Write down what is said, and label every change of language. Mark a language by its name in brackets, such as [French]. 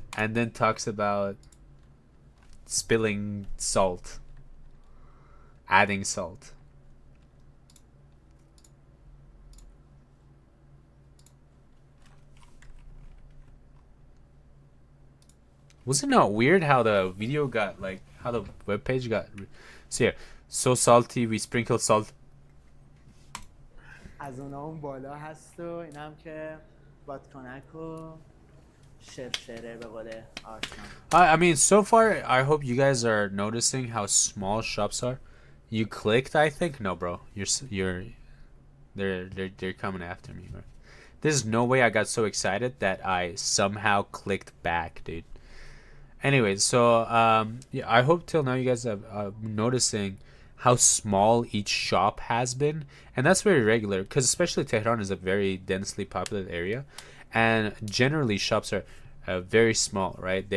[English] and then talks about spilling salt, adding salt. Wasn't it weird how the video got, like, how the webpage got? So yeah, so salty, we sprinkle salt. [Persian] از اونا اون بالا هست و اینم که بادکنک و شرشره به قول آشنا. [English] I mean, so far, I hope you guys are noticing how small shops are. You clicked, I think. No, bro, they're coming after me, bro. There's no way I got so excited that I somehow clicked back, dude. Anyways, so yeah, I hope till now you guys have noticing how small each shop has been, and that's very regular because especially Tehran is a very densely populated area, and generally shops are very small, right?